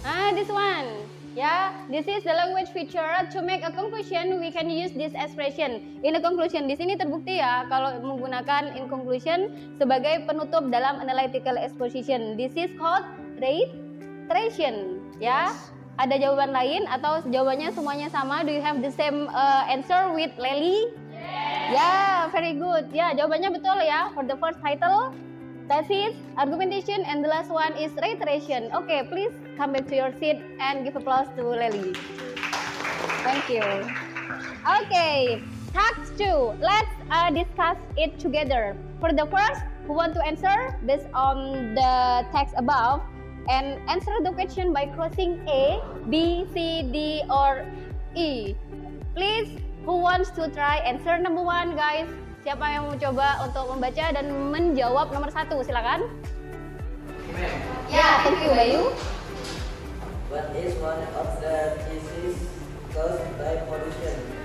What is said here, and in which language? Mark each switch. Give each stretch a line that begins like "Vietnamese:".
English: This one. Yeah, this is the language feature. To make a conclusion, we can use this expression. In a conclusion,
Indonesian: di sini terbukti ya kalau menggunakan in conclusion sebagai penutup dalam analytical exposition.
English: This is called reiteration. Ya, yes.
Indonesian: Ada jawaban lain atau jawabannya semuanya sama?
English: Do you have the same answer with Lely? Yes. Yeah, very good.
Indonesian: Ya, jawabannya betul ya.
English: For the first title, thesis, argumentation, and the last one is reiteration. Okay, please come back to your seat and give applause to Lely. Thank you. Okay, Task 2. Let's discuss it together. For the first, who want to answer based on the text above and answer the question by crossing A, B, C, D, or E. Please, who wants to try answer number 1, guys?
Indonesian: Siapa yang mau coba untuk membaca dan menjawab nomor 1? Silakan. Ya,
English: thank you,
Indonesian: Bayu.
English: What is one of the diseases caused by pollution?